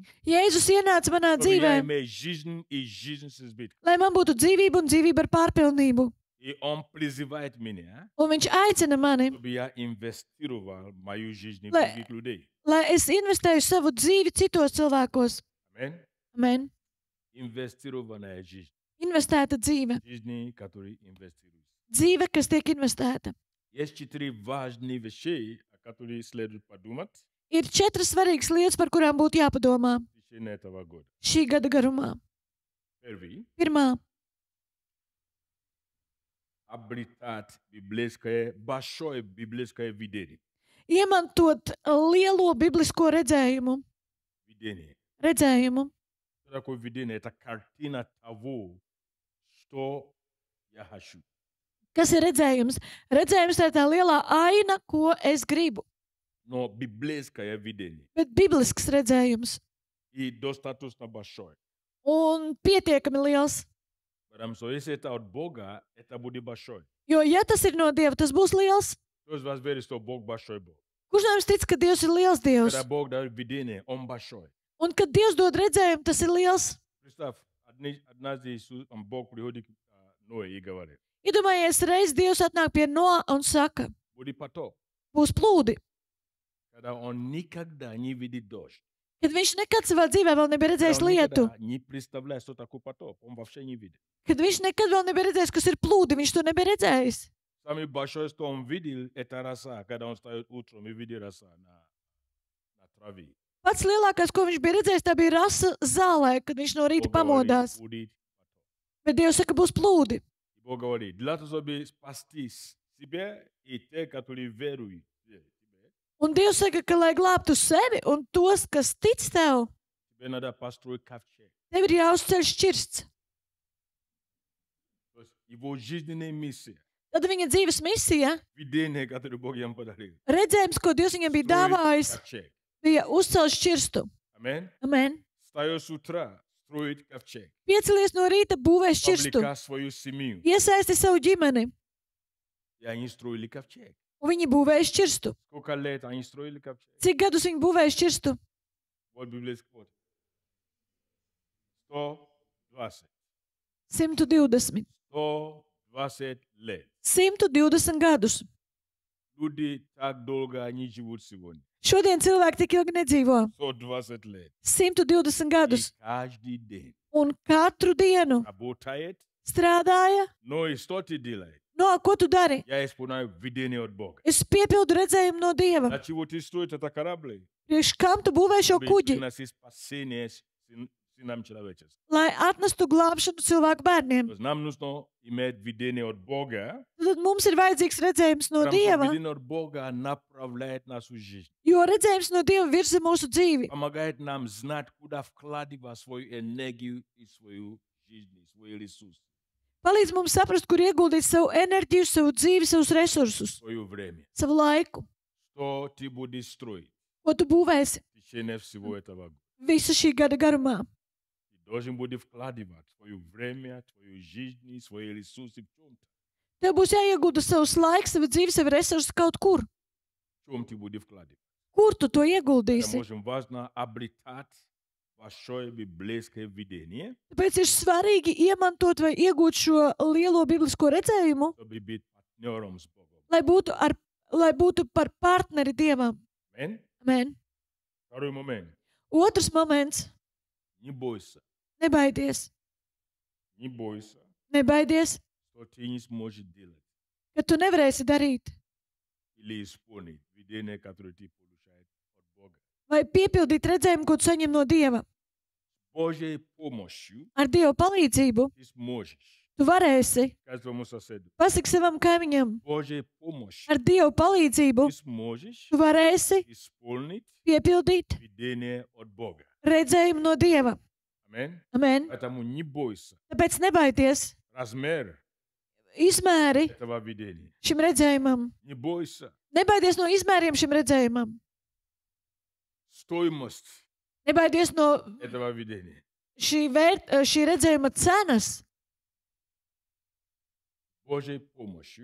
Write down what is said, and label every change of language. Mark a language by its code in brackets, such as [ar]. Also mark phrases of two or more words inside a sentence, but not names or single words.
[lv] Jēzus ienāca manā [ru] чтобы я [lv] dzīvē, [ru] имел жизнь и жизнь с избытком. [lv] lai man būtu dzīvība un dzīvība ar pārpilnību. [ru] И Он призывает меня, [lv] Un viņš aicina mani, [ru] чтобы я инвестировал в мою жизнь в [lv] Lai- [ru] других людей. [lv] lai es investēju savu dzīvi citos cilvēkos. [ru] Аминь. [lv] Amen. [ru] Инвестированная жизнь. [lv] Investēta dzīve. [ru] Жизни, которые инвестируют. [lv] Dzīve, kas tiek investēta. [ru] Есть 4 важные вещи, о которых следует подумать [lv] Ir 4 svarīgas lietas, par kurām būtu jāpadomā [ru] в течение этого года. [lv] šī gada garumā. [ru] Первый. [lv] Pirmā, [ru] Обретать библейское, большое библейское видение. [lv] iemantot lielo biblisko redzējumu. [ru] Видение. [lv] Redzējumu. [ru] Что такое видение? Это картина того, что я хочу. [lv] Kas ir redzējums? Redzējums tā ir tā lielā aina, ko es gribu. [ru] Но библейское видение. [lv] Bet biblisks redzējums. [ru] И достаточно большое. [lv] Un pietiekami liels. [ru] Потому что если это от Бога, это будет большое. [lv] Jo, ja tas ir no Dieva, tas būs liels. [ru] Кто из вас верит, что Бог большой Бог? [lv] Kurš no jums tic, ka Dievs ir liels Dievs? [ru] Когда Бог дает видение, Он большой. [lv] Un kad Dievs dod redzējumu, tas ir liels. [ru] Представь, однажды Иисус, Бог приходит к Ное и говорит, [lv] Iedomājies, reiz Dievs atnāk pie Noa un saka, [ru] будет потоп. [lv] būs plūdi. [ru] Когда Он никогда не видит дождь. [lv] Kad viņš nekad savā dzīvē vēl nebija [ru] Когда [lv] redzējis [ru] он [lv] lietu, [ru] никогда не представляет, что такое потоп. Он вообще не видит. [lv] kad viņš nekad vēl nebija redzējis, kas ir plūdi, viņš to nebija redzējis. [ru] Самый большой, что он видел, это роса. Когда он встает утром и видит роса на траве. [lv] Pats lielākais, ko viņš bija redzējis, tā bija rasa zālē, kad viņš no rīta [ru] Бог говорит, [lv] pamodās. [ru] будет потоп. [lv] Bet Dievs saka, būs plūdi. [ru] И Бог говорит, для того, чтобы спасти себя и те, которые веруют в тебя, [lv] Un Dievs saka, ka, lai glābtu sevi un tos, kas tic tev, [ru] тебе надо построить ковчег. [lv] tev ir jāuzceļ šķirsts. [ru] То есть его жизненная миссия, [lv] Tad viņa dzīves misija, [ru] видение, которое Бог ему подарил. [lv] redzējums, ko Dievs viņam bija dāvājis, [ru] Ковчег. [lv] bija uzcelt šķirstu. [ru] Аминь. [lv] Amen. [ru] Встает с утра, строит ковчег. [lv] Piecelies no rīta, būvē šķirstu. [ru] Вовлекать свою семью. [lv] Iesaisti savu ģimeni, [ru] И они строили ковчег. [lv] un viņi būvēja šķirstu. [ru] Сколько лет они строили ковчег? [lv] Cik gadus viņi būvēja šķirstu? [ru] Вот библейский вот. 120. [lv] 120. [ru] 120 лет. [lv] 120 gadus. [ru] Люди так долго они живут сегодня. [lv] Šodien cilvēki tik ilgi nedzīvo. [ru] 120 лет. [lv] 120 [ru] И [lv] gadus. [ru] каждый день [lv] Un katru dienu [ru] работает, [lv] strādāja. [ru] но и что ты делаешь? [lv] No, ko tu dari? [ru] Я исполняю видение от Бога. [lv] Es piepildu redzējumu no Dieva. [ru] Для чего ты строишь это корабль? [lv] Priekš kam tu būvē šo [ru] Чтобы [lv] kuģi? [ru] приносить спасение сынам человеческим. [lv] Lai atnestu glābšanu cilvēku bērniem. [ru] То есть нам нужно иметь видение от Бога. [lv] Tad mums ir vajadzīgs redzējums no [ru] Потому что [lv] Dieva, [ru] видение от Бога направляет нашу жизнь. [lv] jo redzējums no Dieva virza mūsu dzīvi. [ru] Помогает нам знать, куда вкладывать свою энергию и свою жизнь, свои ресурсы, [lv] Palīdz mums saprast, kur ieguldīt savu enerģiju, savu dzīvi, savus resursus, [ru] свое время. [lv] savu laiku. [ru] Что ты будешь строить? [lv] ko tu būvēsi [ru] в течение всего этого года. [lv] visu šī gada garumā. [ru] Ти должен буде вкладывать свое время, твою жизнь, свои ресурсы в чем-то. [lv] Tev būs jāiegūda savs laiks, sava dzīve, savi resursi kaut kur. [ru] В чем ты будешь вкладывать? [lv] Kur tu to [ru] Это [lv] ieguldīsi? [ru] очень важно обретать большое библейское видение, [lv] Tāpēc ir svarīgi iemantot vai iegūt šo lielo biblisko redzējumu, [ru] чтобы быть партнером с Богом. [lv] lai būtu par partneri Dievam. [ru] Аминь. [lv] Amen. [ru] Второй момент. [lv] Otrs moments [ru] Не бойся. [lv] - nebaidies. [ru] Не бойся, [lv] Nebaidies, [ru] что ты не сможешь делать [lv] ka tu nevarēsi darīt [ru] или исполнить видение, которое ты получаешь от Бога. [lv] vai piepildīt redzējumu, ko tu saņem no Dieva. [ru] Божьей помощью [lv] Ar Dieva palīdzību [ru] ты сможешь. [lv] tu varēsi. [ru] Скажи своему соседу. [lv] Pasaki savam kaimiņam, [ru] Божьей помощью [lv] ar Dieva palīdzību [ru] ты сможешь [lv] tu varēsi [ru] исполнить [lv] piepildīt [ru] видение от Бога. [lv] redzējumu no Dieva. [ru] Аминь. [lv] Amen. [ru] Поэтому не бойся. [lv] Tāpēc nebaidies [ru] Размер [lv] izmēri [ru] этого видения. [lv] šim redzējumam. [ru] Не бойся. [lv] Nebaidies no izmēriem šim redzējumam. [ru] Стоимость [lv] Nebaidies no [ru] этого видения. [lv] šī redzējuma cenas. [ru] Божьей помощью